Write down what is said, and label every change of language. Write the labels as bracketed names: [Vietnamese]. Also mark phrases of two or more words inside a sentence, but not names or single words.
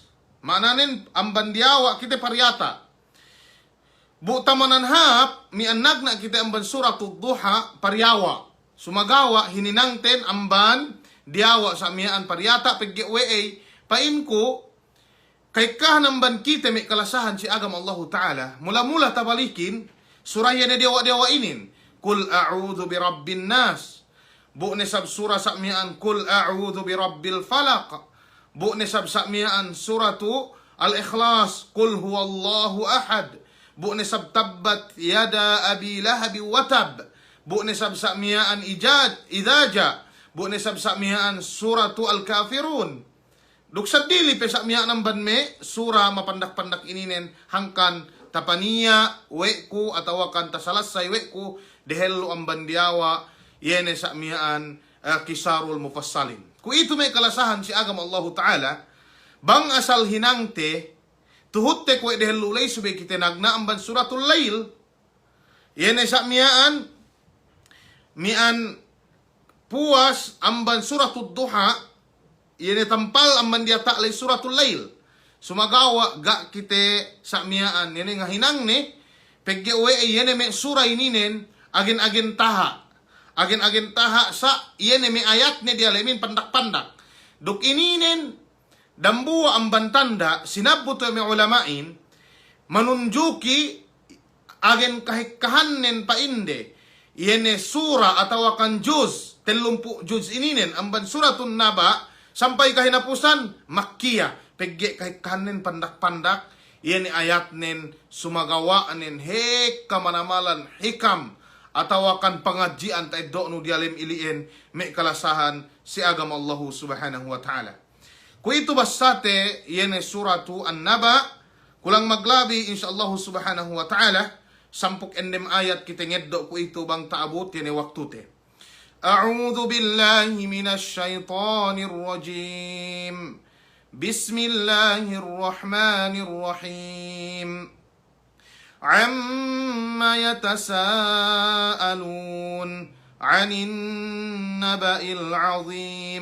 [Yakan] Mananin amban diawa kite paryata. Bu'tamanan hap, mi'an nagna kite amban suratul duha paryawa. Sumagawa hininangten amban diawa sa mi'an paryata paggiway painko kay kahanamban kita may kalasahan si agam Allah Ta'ala. Mula-mula tabalikin, suraya na dewa-dewa inin. [Arabic] قل أعوذ برب الناس. [Yakan] Bu nisab surah sa mi'an, [Arabic] قل أعوذ برب الفلق. [Yakan] Bu nisab sa mi'an suratu al-ikhlas, [Arabic] قل هو الله أحد. [Yakan] Bu nisab [Arabic] تبت يدا أبي لهب وتب. [Yakan] Bu nisab sa mi'an idaja. Bu nisab sa mi'an suratu al-kafirun. Duksad dili pe sa miya ng banme, sura mapandak-pandak ininen hangkan tapaniya, weku, atawakan tasalasay weku, dehelo ang bandiawa, yene sa miyaan [Arabic] قصار المفصل. [Yakan] Kung ito may kalasahan si agam Allah Ta'ala, bang asal hinangte, tuhutte kwe dehellulay subay kitinagna ang ban suratul layl, yene sa miyaan puwas ang ban suratul duha, yene tampal ang mandiata lay suratul layl. Sumagawa ga kite sa miyaan. Yene nga hinang ni, peggewe ay yene may sura ininen, agin-agin taha. Agin-agin taha sa, yene may ayat ni dialemin pandak-pandak. Duk ininen, dambuwa ang bantanda, sinabuto may ulamain, manunjuki, agin kahikahanin pa inde, yene sura atawakan juz, telumpu juz ininen, ang ban suratun naba, sampai kahinapusan, Makkiya. Pegge kahit kanin pandak-pandak, yan ayat nin sumagawaan nin hek kamanamalan hikam. Atawakan pangadjian tayo doon dialim iliin, may kalasahan si agam Allah [Arabic] سبحانه وتعالى. [Yakan] Kung ito basate, yan suratu an-naba, kulang maglabi [Arabic] إن شاء الله سبحانه وتعالى, [Yakan] sampuk ennem ayat kita ngeddo ku ito bang taabot yan waktute. [Arabic] أعوذ بالله من الشيطان الرجيم بسم الله الرحمن الرحيم عما يتساءلون عن النبأ العظيم